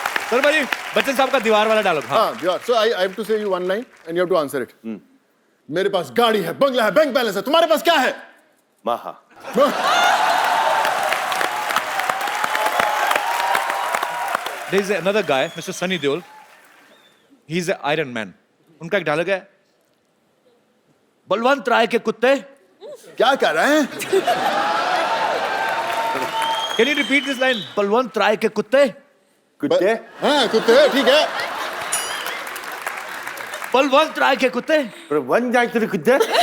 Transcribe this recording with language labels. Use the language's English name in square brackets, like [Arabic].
[Hindi] Sir भाई, बच्चन साहब का दीवार वाला डायलॉग. हाँ. [English] Yeah. So I have to say you one line and you have to answer it. [Hindi] मेरे पास गाड़ी है, बंगला है, बैंक बैलेंस है. तुम्हारे पास क्या है? Maha. [English] There is another guy, Mr. Sunny Deol. He's an Iron Man. [Hindi] उनका एक डायलॉग है, बलवंत राय के कुत्ते. क्या कर रहे हैं? [English] Can you repeat this line? [Hindi] Balwant राय के कुत्ते. कुत्ते? हाँ, कुत्ते, ठीक है. बलवंत राय के कुत्ते. पर वन जाए तेरे कुत्ते?